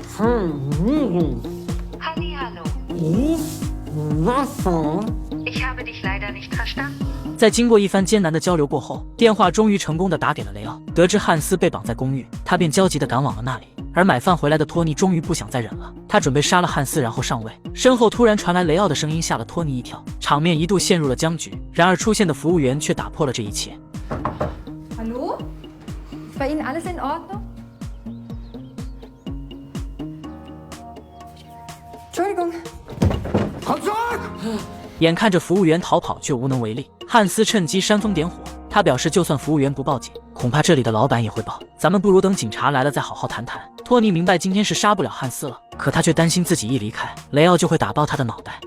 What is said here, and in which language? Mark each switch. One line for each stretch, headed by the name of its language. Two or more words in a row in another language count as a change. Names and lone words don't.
Chinese: 在经过一番艰难的交流过后，电话终于成功的打给了雷奥。得知汉斯被绑在公寓，他便焦急地赶往了那里。而买饭回来的托尼终于不想再忍了，他准备杀了汉斯然后上位。身后突然传来雷奥的声音，吓了托尼一跳，场面一度陷入了僵局。然而出现的服务员却打破了这一切。
German: Hallo? Ist bei Ihnen alles in Ordnung? Entschuldigung.
Chinese: 眼看着服务员逃跑，却无能为力。汉斯趁机煽风点火，他表示，就算服务员不报警，恐怕这里的老板也会报。咱们不如等警察来了再好好谈谈。托尼明白今天是杀不了汉斯了，可他却担心自己一离开，雷奥就会打爆他的脑袋。